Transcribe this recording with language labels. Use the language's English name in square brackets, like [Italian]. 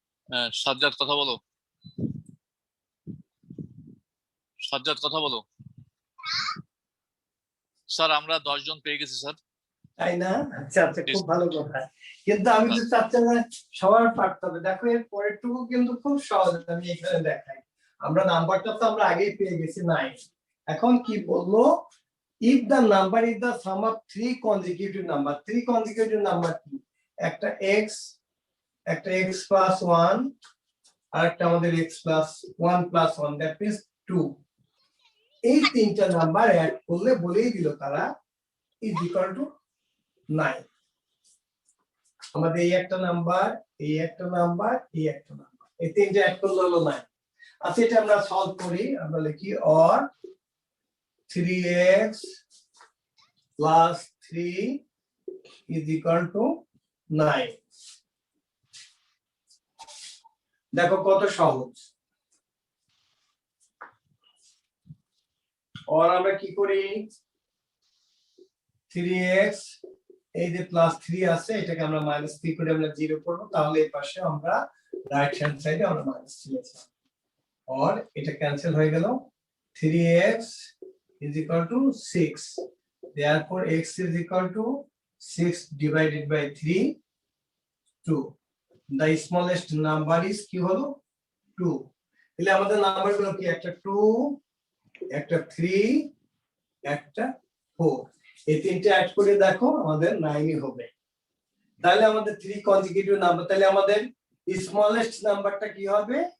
[Bangla] হ্যাঁ সাজ্জাদ কথা বলো, সাজ্জাদ কথা বলো। স্যার আমরা 10 জন পেয়ে গেছি স্যার। তাই না? আচ্ছা আচ্ছা, খুব ভালো কথা। কিন্তু আমি তো চাচ্ছি না সবার পারতে হবে। দেখো এর পরেরটুকু কিন্তু খুব সহজ, আমি এখানে দেখাই। আমরা নাম্বারটা তো আমরা আগেই পেয়ে গেছি 9। এখন কি বলবো, [English] if the number is the sum of 3 consecutive number, 3 consecutive number কি, একটা x, একটা x plus 1, আর একটা আমাদের x plus 1 plus 1, that means 2। [Bangla] এই তিনটা নাম্বার অ্যাড করলে বলেই দিল তারা is equal to 9। আমাদের এই একটা নাম্বার, এই একটা নাম্বার, এই একটা নাম্বার, এই তিনটা অ্যাড করলে হলো 9। আচ্ছা, এটা আমরা সলভ করি। [English] আমরা লিখি or 3x plus 3 is equal to 9। [Bangla] দেখো কত সহজ। or আমরা কি করি, 3x, এই যে প্লাস 3 আছে, এটাকে আমরা -3 করে আমরা 0 করব, তাহলে এই পাশে আমরা রাইট হ্যান্ড সাইডে আমরা -3 লিখলাম। or এটা ক্যান্সেল হয়ে গেল। [English] 3x is equal to 6, therefore x is equal to 6 divided by 3, 2. The smallest number is [Bangla] কি হলো 2। তাহলে আমাদের নাম্বারগুলো কি, একটা 2, একটা 3, একটা 4, এই তিনটে অ্যাড করে দেখো আমাদের 9 হবে। তাহলে আমাদের 3 কনজিকিউটিভ নাম্বার, তাহলে আমাদের স্মলেস্ট নাম্বারটা কি হবে?